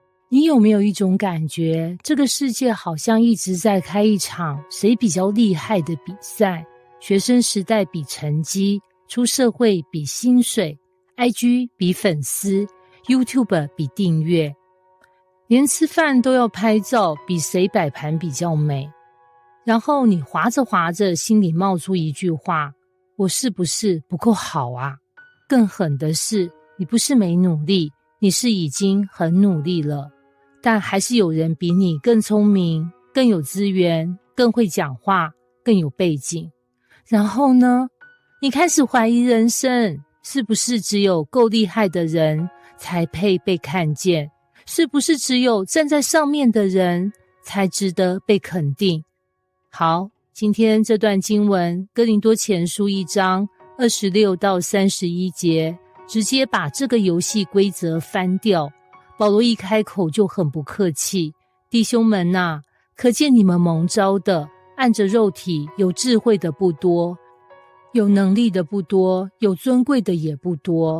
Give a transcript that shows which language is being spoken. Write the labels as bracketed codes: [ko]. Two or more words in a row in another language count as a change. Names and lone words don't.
[zh] 你有沒有一種感覺，這個世界好像一直在開一場誰比較厲害的比賽？學生時代比成績，出社會比薪水， IG 比粉絲， YouTube 比訂閱，連吃飯都要拍照，比誰擺盤比較美。然後你滑着滑着，心裡冒出一句話：我是不是不夠好啊？更狠的是，你不是沒努力，你是已經很努力了，但還是有人比你更聰明，更有資源，更會講話，更有背景。然後呢，你開始懷疑人生，是不是只有夠厲害的人才配被看見？是不是只有站在上面的人才值得被肯定？好，今天這段經文，哥林多前書1章26到31節，直接把這個遊戲規則翻掉。保羅一開口就很不客氣，弟兄們啊，可見你們蒙召的，按着肉體有智慧的不多，有能力的不多，有尊貴的也不多。